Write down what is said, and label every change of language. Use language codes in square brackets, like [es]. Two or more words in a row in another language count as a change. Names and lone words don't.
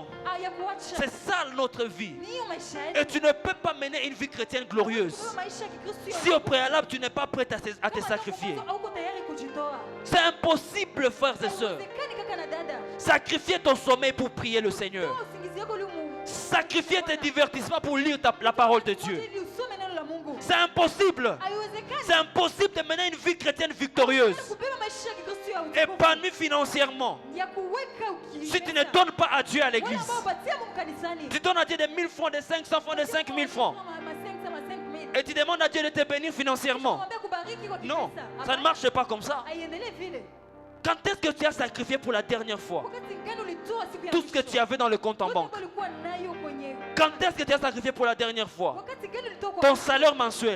[fr] C'est ça notre vie. Et tu ne peux pas mener une vie chrétienne glorieuse si au préalable tu n'es pas prêt à te sacrifier. C'est impossible, frères et sœurs. Sacrifier ton sommeil pour prier le Seigneur. [sw] Toa usingizi wako ili [fr] Sacrifier tes divertissements pour lire la parole de Dieu. [sw] ili usome neno la Mungu. [fr] C'est impossible. [sw] Haiwezekani. [fr] C'est impossible de mener une vie chrétienne victorieuse, [sw] Kubeba maisha ya Kikristo ya utukufu. [fr] épanouie financièrement, [sw] Ya kuweka [fr] si tu ne donnes pas à Dieu à [sw] wale [fr] l'église. [sw] ambao patia Mungu kanisani. [fr] Tu donnes à Dieu des 1000 francs, des 500 francs, des 5000 francs. Et tu demandes à Dieu de te bénir financièrement. Non, ça ne marche pas comme ça. Quand est-ce que tu as sacrifié pour la dernière fois tout ce que tu avais dans le compte en banque? Quand est-ce que tu as sacrifié pour la dernière fois ton salaire mensuel?